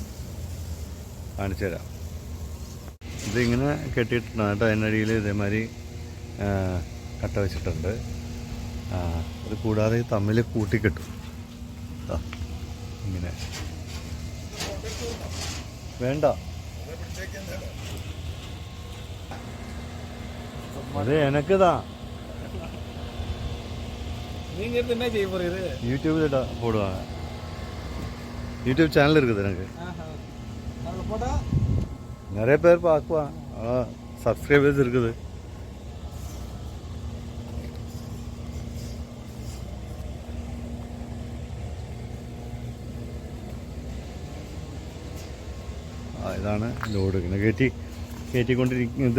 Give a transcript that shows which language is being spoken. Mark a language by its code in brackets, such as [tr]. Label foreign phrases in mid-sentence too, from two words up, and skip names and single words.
[ml] കാണിച്ചു തരാം. ഇതിങ്ങനെ കെട്ടിയിട്ടുണ്ട് കേട്ടോ. അതിനടിയിൽ ഇതേമാതിരി കട്ട വെച്ചിട്ടുണ്ട്. അത് കൂടാതെ തമ്മിൽ കൂട്ടിക്കെട്ടും. ഇങ്ങനെ വേണ്ട, [ta] அது எனக்கு தான். நீங்க இருந்து என்ன செய்ய போறீங்க? யூடியூப்ல போடுவாங்க. யூடியூப் சேனல் இருக்குது எனக்கு. அதுல போட்டா நிறைய பேர் பார்க்குவான். சப்ஸ்கிரைபர்ஸ் இருக்குது. [ml] ഇതാണ് ലോഡ് ഇങ്ങനെ കയറ്റിക്കൊണ്ടിരിക്കുന്നത്.